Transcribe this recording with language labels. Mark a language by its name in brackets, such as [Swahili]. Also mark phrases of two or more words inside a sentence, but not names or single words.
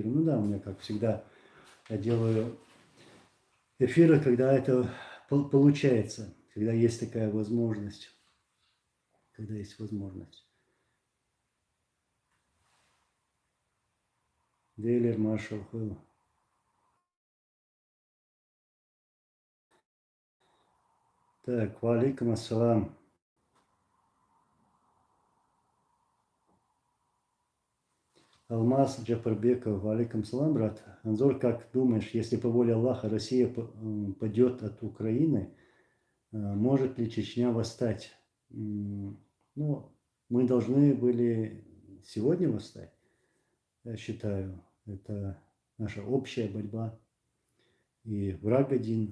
[Russian] Ну да, у меня, как всегда, я делаю эфиры, когда это получается, когда есть такая возможность. Когда есть возможность. Дейлер Маршал Хилл. Так, [Arabic] وعليكم السلام. [Russian] Алмаз Джапарбеков, [Arabic] وعليكم سلام, [Russian] брат. Анзор, как думаешь, если по воле Аллаха Россия падет от Украины, может ли Чечня восстать? Ну, мы должны были сегодня восстать, я считаю. Это наша общая борьба. И враг один.